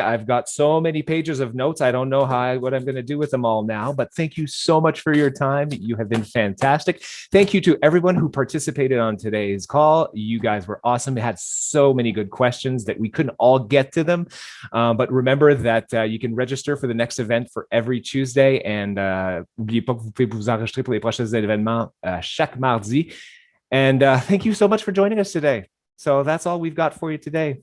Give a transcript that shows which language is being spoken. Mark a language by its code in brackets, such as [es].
[en] I've got so many pages of notes. I don't know what I'm going to do with them all now, but thank you so much for your time. You have been fantastic. Thank you to everyone who participated on today's call. You guys were awesome. We had so many good questions that we couldn't all get to them. But remember that you can register for the next event for every Tuesday. [fr] And n'oubliez pas que vous pouvez vous enregistrer pour les prochains événements chaque mardi. [en] And thank you so much for joining us today. So that's all we've got for you today.